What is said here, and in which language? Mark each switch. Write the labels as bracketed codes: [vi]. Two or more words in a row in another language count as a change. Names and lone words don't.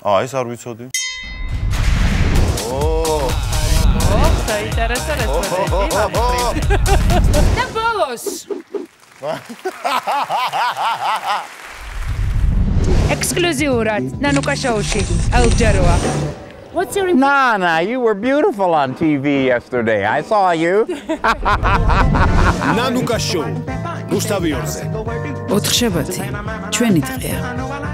[ka] ეს არ ვიცოდი. საინტერესო რესპონდენტი. და ბოლოს. ექსკლუზიურად ნანუკა შოუში ელჯეროა. [en] What's your Nana, you were beautiful on TV yesterday. I saw you. Nanuka Show. Gustav Yorze. [ka] 4 შაბათი ჩვენი დღეა.